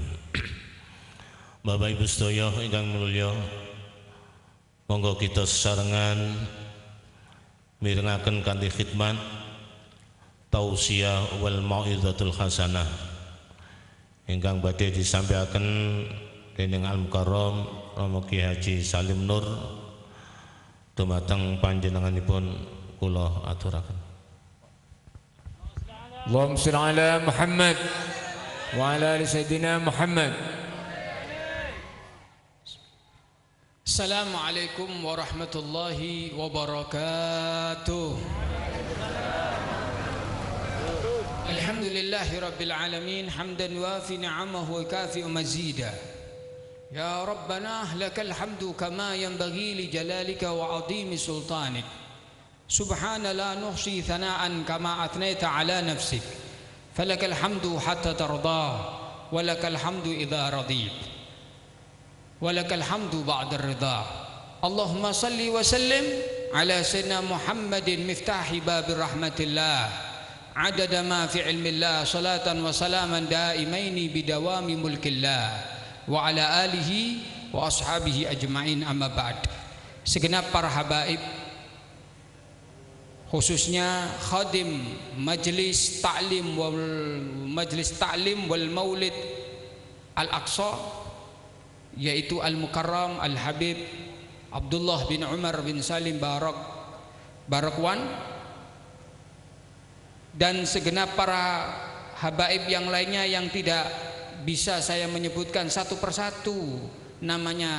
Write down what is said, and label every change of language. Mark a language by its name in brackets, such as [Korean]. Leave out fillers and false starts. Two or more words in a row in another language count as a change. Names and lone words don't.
[Javanese] Bapak Ibu sedaya ingkang mulya, monggo kita sesarengan mirengaken kanthi khidmat tausiah [Arabic] والموعظة الحسنة [Javanese] ingkang badhe disampaikan dening Al-Mukarram Rama Ki Haji Salim Nur dumateng panjenenganipun kula aturaken. [Arabic] اللهم صل على محمد وعلى آل سيدنا محمد. السلام عليكم ورحمة الله وبركاته. الحمد لله رب العالمين حمدا يوافي نعمه ويكافئ مزيده. يا ربنا لك الحمد كما ينبغي لجلالك وعظيم سلطانك. سبحان لا نحصي ثناء كما أثنيت على نفسك. فلك الحمد حتى ترضى ولك الحمد إذا رضيت. ولك الحمد بعد الرضا. اللهم صل وسلم على سيدنا محمد مفتاح باب رحمة الله. عدد ما في علم الله صلاة وسلاما دائمين بدوام ملك الله وعلى آله وأصحابه أجمعين أما بعد. [Indonesian] Segenap para habaib, khususnya [Arabic] خادم مجلس التعليم والمولد [Indonesian] Al-Aqsa, yaitu Al-Mukarram Al-Habib Abdullah bin Umar bin Salim Barakwan, dan segenap para habaib yang lainnya yang tidak bisa saya menyebutkan satu persatu namanya.